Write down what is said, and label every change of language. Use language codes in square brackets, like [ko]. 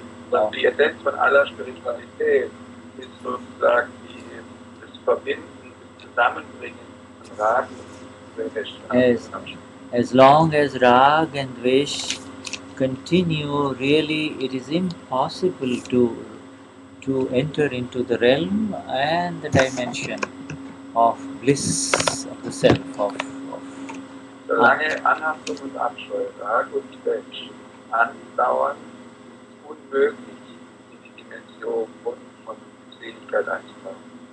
[de] Und die Essenz von aller Spiritualität ist sozusagen das Verbinden, das Zusammenbringen von Rag und Dvesh. [en] As long as rag and dvesh continue, really it is impossible to enter into the realm and the dimension of bliss of the self, of [de] Solange Anhaftung und Abscheu, Rag und Dvesh andauern, ist es unmöglich, in die Dimension von Seligkeit einzutauchen.